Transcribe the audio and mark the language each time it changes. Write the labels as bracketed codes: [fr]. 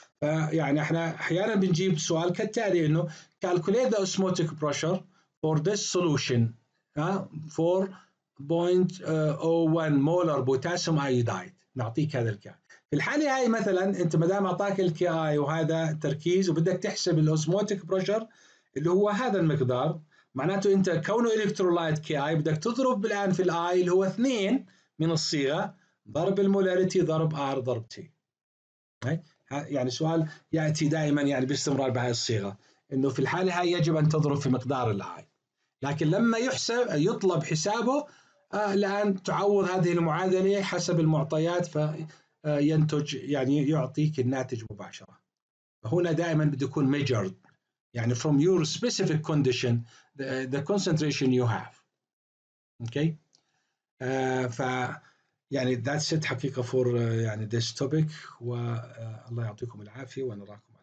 [ar] فيعني احنا احيانا بنجيب سؤال كالتالي انه [en] calculate the osmotic pressure for this solution for 0.01 molar potassium iodide، [ar] نعطيك هذا الكلام. في الحاله هاي مثلا انت ما دام اعطاك الكي اي وهذا تركيز وبدك تحسب الاوزموتيك بريشر اللي هو هذا المقدار، معناته انت كونه الكترولايت كي اي بدك تضرب الان في الاي اللي هو 2 من الصيغه ضرب المولاريتي ضرب ار ضرب تي. يعني سؤال ياتي دائما يعني باستمرار بهذه الصيغه، انه في الحاله هاي يجب ان تضرب في مقدار الاي. لكن لما يطلب حسابه الان تعوض هذه المعادله حسب المعطيات فينتج يعني يعطيك الناتج مباشره. هنا دائما بده يكون [en] measured [ar] يعني [en] from your specific condition the concentration you have. okay [ar] ف يعني [en] that's it [ar] حقيقة for يعني [en] this topic. [ar] والله يعطيكم العافية ونراكم